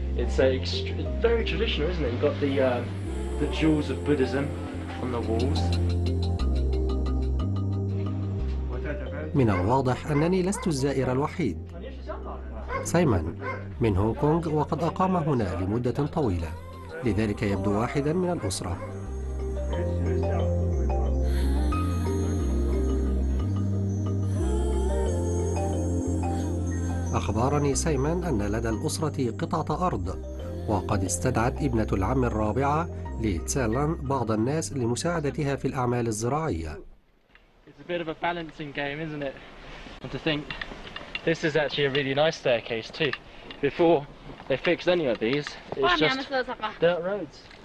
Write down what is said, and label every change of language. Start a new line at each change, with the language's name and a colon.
English: It's very traditional, isn't it? You've got the jewels of Buddhism on the walls.
Arabic: من الواضح أنني لست الزائر الوحيد. سايمون من هونغ كونغ، وقد أقام هنا لمدة طويلة، لذلك يبدو واحدا من الأسرة. أخبرني سايمون أن لدى الأسرة قطعة أرض، وقد استدعت ابنة العم الرابعة لتسالان بعض الناس لمساعدتها في الأعمال الزراعية.
English: It's a bit of a balancing game, isn't it? And to think this is actually a really nice staircase too. Before they fixed any of these, it's just dirt roads.